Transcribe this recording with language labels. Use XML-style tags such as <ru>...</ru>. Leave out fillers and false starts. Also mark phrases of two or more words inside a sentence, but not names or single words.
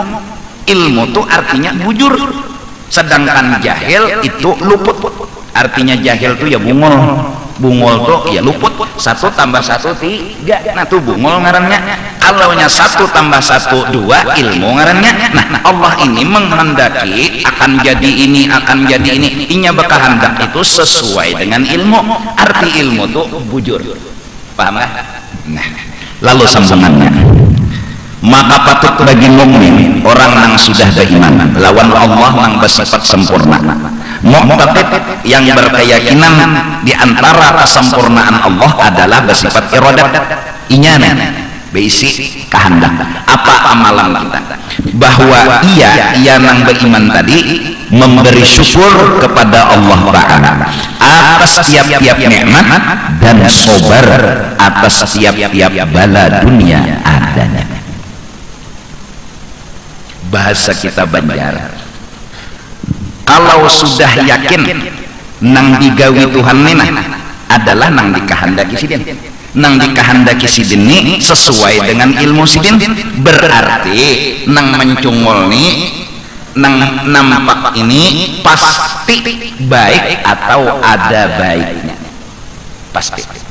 <id>Ilmu itu artinya bujur, sedangkan jahil itu luput.</id> <bjn>Artinya jahil itu ya bungul. Bungul tuh ya luput. 1 tambah 1 3. Nah tuh bungul ngarannya. Kalau nya 1 tambah 1 2 ilmu ngarannya.</bjn> <id>Nah Allah ini menghendaki akan jadi ini, akan jadi ini. Inya berkehendak itu sesuai dengan ilmu.</id> <bjn>Arti ilmu tuh bujur. Paham nggak?</bjn> <id>Nah, lalu sambungannya. Maka patut bagi mukmin, orang yang sudah beriman lawan Allah yang bersifat sempurna, muqtadid yang berkeyakinan di antara kesempurnaan Allah adalah bersifat iradat,</id> <bjn>inyana berisi kehendak.</bjn> <id>Apa amalan kita? Bahwa ia yang beriman tadi memberi syukur kepada Allah Ta'ala atas tiap-tiap nikmat dan sabar atas tiap-tiap bala dunia adanya.</id> <bjn>Bahasa kita Banjar, kalau sudah yakin nang digawi Tuhan nina adalah nang dikehendaki sidin, nang dikehendaki sidin ini sesuai dengan ilmu sidin, berarti nang mencungol nih, nang nampak ini pasti baik atau ada baiknya, pasti.</bjn>